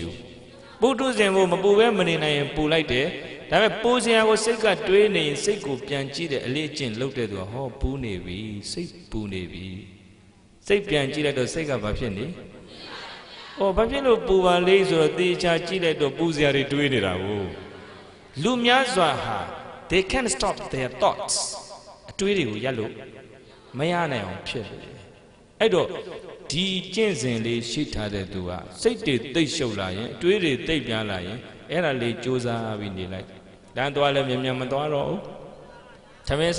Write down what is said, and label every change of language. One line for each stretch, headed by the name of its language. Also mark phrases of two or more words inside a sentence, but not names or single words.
Burmese: ဘူးပုထုဇဉ်ကိုမပူပဲမနေနိုင်ရင်ပူလိုက်တယ်ဒါပေမဲ့ပူစရာကိုစိတ်ကတွေးနေရင်စိတ်ကိုပြန် ကြည့်တဲ့အလေးအကျင့်လုပ်တဲ့သူကဟောပူနေပြီစိတ်ပူနေပြီစိတ်ပြန်ကြည့်လိုက်တော့စိတ်ကဘာဖြစ်နေဩဘာဖြစ်လို့ပူပါလဲဆိုတော့တေချာကြည့်လိုက်တော့ပူစရာတွေတွေးနေတာကိုလူများစွာဟာ
English: they can't stop their thoughts
Burmese: အတွေးတွေကိုရပ်လို့မရနိုင်အောင်ဖြစ်တယ်အဲ့တော့ဒီကျင့်စဉ်လေးရှိထားတဲ့သူကစိတ်တွေသိပ်ရှုပ် လာရင်အတွေးတွေသိပ်ပြားလာရင်အဲ့ဒါလေးစူးစမ်းပြီးနေလိုက်လမ်းသွားလဲမြန်မြန်မသွားတော့ဘူးသမင်း